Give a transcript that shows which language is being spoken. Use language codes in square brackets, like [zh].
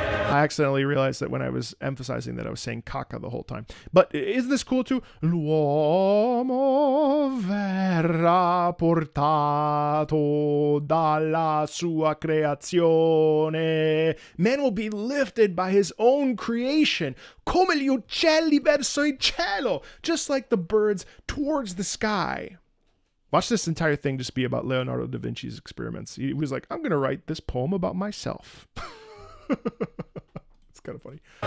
[en] I accidentally realized that when I was emphasizing that I was saying caca the whole time. But isn't this cool too? [it] L'uomo verrà portato dalla sua creazione. [en] Man will be lifted by his own creation. [it] Come gli uccelli verso il cielo. [en] Just like the birds towards the sky. Watch this entire thing just be about Leonardo da Vinci's experiments. He was like, I'm going to write this poem about myself. It's kind of funny.